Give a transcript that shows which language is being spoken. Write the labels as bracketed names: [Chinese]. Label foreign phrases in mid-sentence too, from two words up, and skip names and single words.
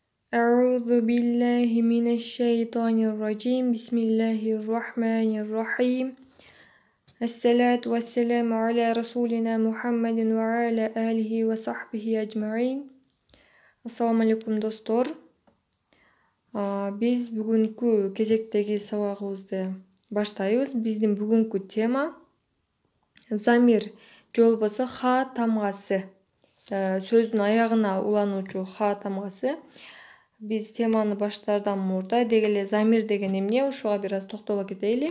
[Arabic] أعوذ بالله من الشيطان الرجيم بسم الله الرحمن الرحيم الصلاة والسلام على رسولنا محمد وعلى آله وصحبه أجمعين. السلام عليكم достор. [Kyrgyz] Биз бүгүнкү кезектеги сабагыбызды баштайбыз. Биздин бүгүнкү тема замир же болбосо ха тамгасы. Сөздүн аягына улануучу ха тамгасы. Биз теманы баштаардан мурда деги эле замир деген эмне, ушуга бир аз токтоло кетели.